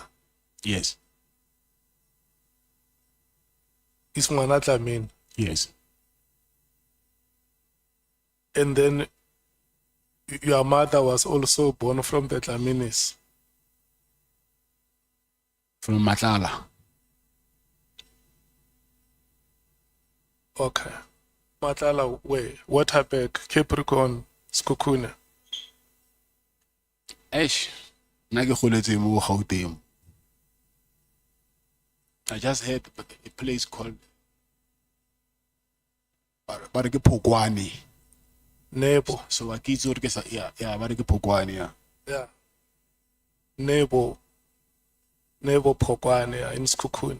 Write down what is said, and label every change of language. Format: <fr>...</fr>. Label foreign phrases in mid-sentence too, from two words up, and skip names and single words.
<en>Yes. is Mwanatlamin. Yes. And then your mother was also born from the Tlaminis. From MATLALA. Okay. MATLALA where? Waterberg, Capricorn, Skukune. Eish. I just heard a place called Barike Pogwani. Nebo. So I kids yeah, Barike Pogwani, yeah. Yeah. Nebo Pokwane in Skukune.</en>